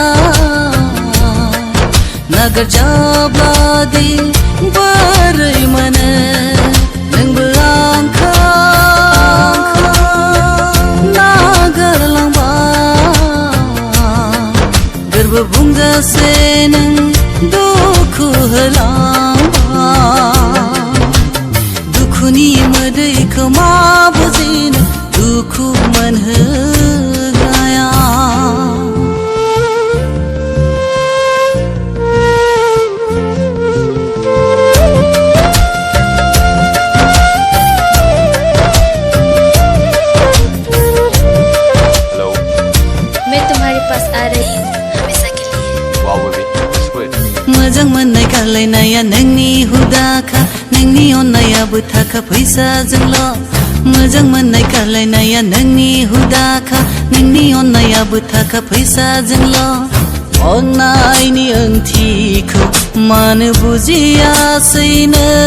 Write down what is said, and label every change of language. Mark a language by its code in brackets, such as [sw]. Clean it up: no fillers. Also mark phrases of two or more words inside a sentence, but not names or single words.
[brx] नागारजाब्लादि बोरै मोनो नोंबो आंखौ नागारलांबा गोरबो बुंजासे नों दुखु होलांबा दुखुनि मोदैखौ मा बुजिनो दुखु मोनहोग्राया [en] Hello. [hi] मैं तुम्हारे पास आ रही हूँ हमेशा के लिए. [en] Wow, baby. Sweet. [brx] मोजां मोननाय गारलायनाया नोंनि हुदाखा नोंनि अननायाबो थाखा फैसाजोंल' मोजां मोननाय गारलायनाया नोंनि हुदाखा नोंनि अननायाबो थाखा फैसाजोंल' अननायनि ओंथिखौ मानो बुजियासैनो